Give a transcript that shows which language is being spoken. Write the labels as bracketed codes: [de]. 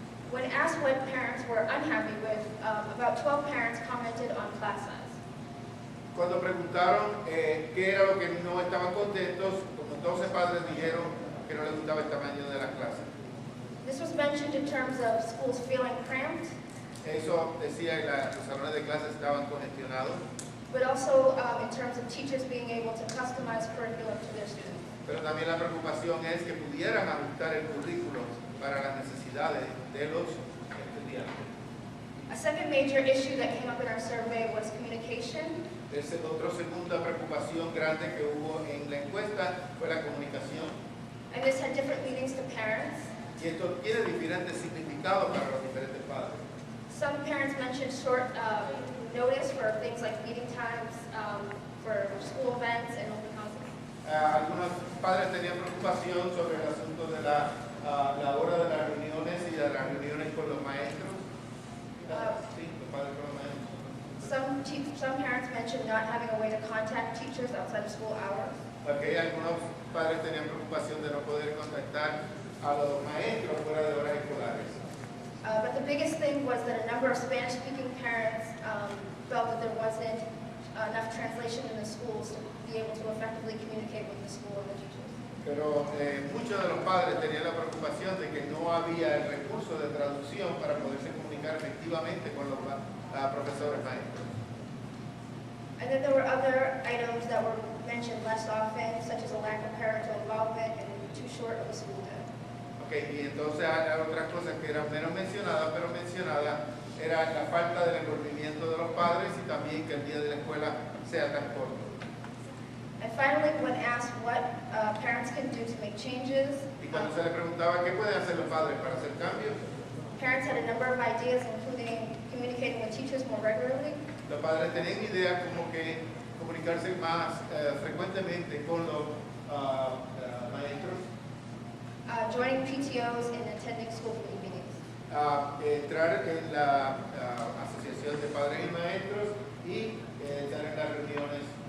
[en] When asked what parents were unhappy with, about 12 parents commented on class size. [es] Cuando preguntaron qué era lo que no estaban contentos, como 12 padres dijeron que no les gustaba el tamaño de la clase. [en] This was mentioned in terms of schools feeling cramped. [es] Eso decía que los salones de clase estaban congestionados. [en] But also in terms of teachers being able to customize curriculum to their students. [es] Pero también la preocupación es que pudieran ajustar el currículo para las necesidades de los estudiantes. [en] A second major issue that came up in our survey was communication. [es] Otra segunda preocupación grande que hubo en la encuesta fue la comunicación. [en] And this had different meanings to parents. [es] Y esto tiene diferentes significados para los diferentes padres. [en] Some parents mentioned short notice for things like meeting times, for school events and open houses. [es] Algunos padres tenían preocupación sobre el asunto de la hora de las reuniones y de las reuniones con los maestros. Sí, los padres con los maestros. [en] Some parents mentioned not having a way to contact teachers outside of school hours. [es] Okay, algunos padres tenían preocupación de no poder contactar a los maestros fuera de horas escolares. [en] But the biggest thing was that a number of Spanish-speaking parents felt that there wasn't enough translation in the schools to be able to effectively communicate with the school and the teachers. [es] Pero muchos de los padres tenían la preocupación de que no había el recurso de traducción para poderse comunicar efectivamente con los profesores maestros. [en] And then there were other items that were mentioned less often, such as a lack of parental involvement and too short of a school day. [es] Okay, y entonces hay otras cosas que eran menos mencionadas, pero mencionadas era la falta del envolvimiento de los padres y también que el día de la escuela sea tan corto. [en] And finally, when asked what parents can do to make changes, [es] Y cuando se le preguntaba qué pueden hacer los padres para hacer cambios, [en] parents had a number of ideas, including communicating with teachers more regularly, [es] los padres tenían ideas como que comunicarse más frecuentemente con los maestros, [en] joining PTOs and attending school committee meetings. [es] entrar en la asociación de padres y maestros y estar en las reuniones